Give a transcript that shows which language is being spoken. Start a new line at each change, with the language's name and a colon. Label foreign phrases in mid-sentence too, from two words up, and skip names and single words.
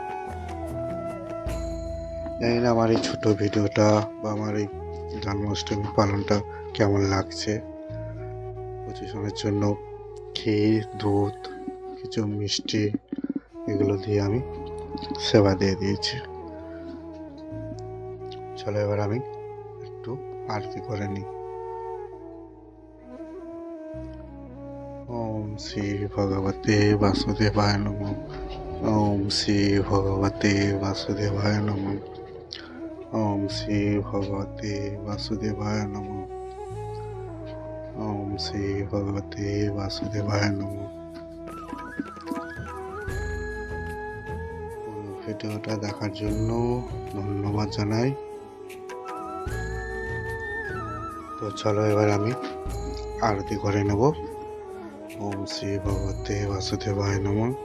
Bangla: জানি না আমার এই ছোট ভিডিওটা বা আমার এই জন্মাষ্টমী পালনটা কেমন লাগছে। পুচি সোনার জন্য ক্ষীর, দুধ, কিছু মিষ্টি এগুলো দিয়ে আমি সেবা দিয়ে দিয়েছি। চলো এবার আমি একটু আরতি করে নিই।
Sanskrit: ওম শ্রী ভগবতে বাসুদেবায় নমঃ। ওম শ্রী ভগবতে বাসুদেবায় নমঃ। ওম শ্রী ভগবতে বাসুদেবায় নমঃ। ওম শ্রী ভগবতে বাসুদেবায় নমঃ।
Bangla: পুরো ভিডিওটা দেখার জন্য ধন্যবাদ জানাই। তো চলো এবার আমি আরতি করে নেব।
Sanskrit: ওম শ্রী ভগবতে বাসুদেবায় নমঃ।